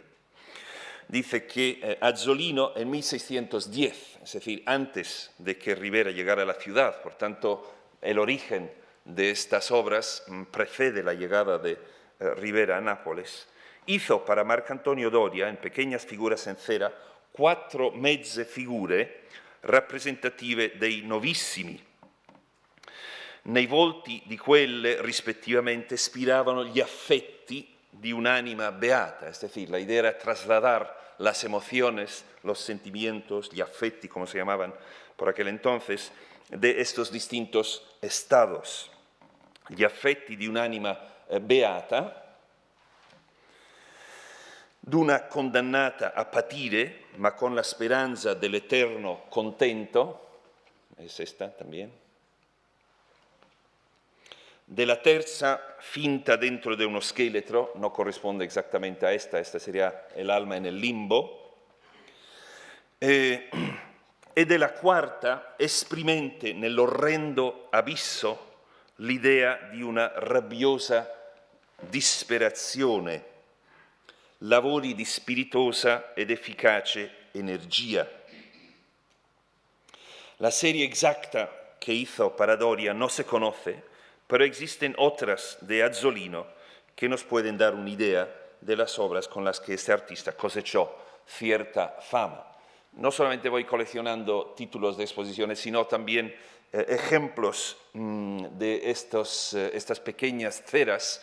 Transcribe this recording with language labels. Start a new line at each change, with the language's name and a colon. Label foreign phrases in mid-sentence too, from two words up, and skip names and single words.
Spanish: Dice que Azzolino en 1610, es decir, antes de que Rivera llegara a la ciudad, por tanto, el origen de estas obras precede la llegada de Rivera a Nápoles, hizo para Marcantonio Doria, en pequeñas figuras en cera, 4
Italian: mezze figure rappresentative dei novissimi. Nei volti di quelle, rispettivamente, spiravano gli affetti di un'anima beata,
Spanish: es decir, la idea era trasladar las emociones, los sentimientos,
Italian: gli affetti,
Spanish: como se llamaban por aquel entonces, de estos distintos estados.
Italian: Gli affetti di un'anima beata, d'una condannata a patire, ma con la speranza dell'eterno contento,
Spanish: es esta también, de la
Italian: terza finta dentro de uno scheletro,
Spanish: no corresponde exactamente a esta sería el alma en el limbo,
Italian: e della quarta esprimente nell'orrendo abisso l'idea di una rabbiosa disperazione, lavori di spiritosa ed efficace energia.
Spanish: La serie exacta que hizo para Doria no se conoce, pero existen otras de Azzolino que nos pueden dar una idea de las obras con las que este artista cosechó cierta fama. No solamente voy coleccionando títulos de exposiciones, sino también ejemplos de estas pequeñas ceras.